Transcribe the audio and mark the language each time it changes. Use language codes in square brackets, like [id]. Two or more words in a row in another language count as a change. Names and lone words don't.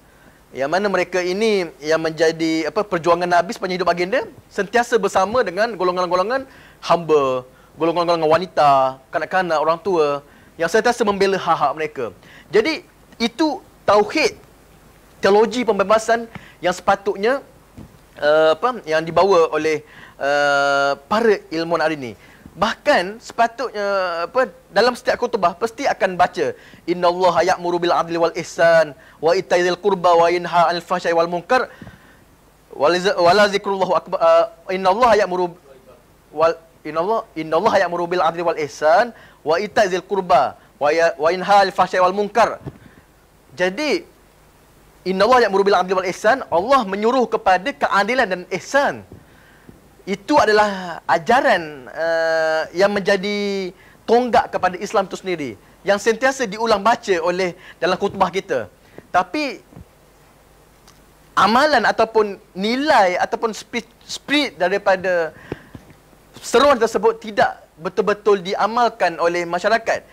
[ms] Yang mana mereka ini yang menjadi perjuangan Nabi sepanjang hidup baginda sentiasa bersama dengan golongan-golongan hamba, golongan-golongan wanita, kanak-kanak, orang tua yang sentiasa membela hak-hak mereka. Jadi itu tauhid, teologi pembebasan yang sepatutnya yang dibawa oleh para ilmuwan hari ini. Bahkan sepatutnya dalam setiap khutbah pasti akan baca [ar] إن الله يأمر بالعدل والإحسان وإيتاء ذي القربى وينهى عن الفحشاء والمنكر ولذكر الله أكبر. إن الله يأمر بالعدل والإحسان وإيتاء ذي القربى وينهى عن الفحشاء والمنكر. [ms] Jadi [ar] إن الله يأمر بالعدل والإحسان, [ms] Allah menyuruh kepada keadilan dan ihsan. Itu adalah ajaran yang menjadi tonggak kepada Islam itu sendiri, yang sentiasa diulang baca oleh dalam khutbah kita. Tapi amalan ataupun nilai ataupun spirit daripada seruan tersebut tidak betul-betul diamalkan oleh masyarakat.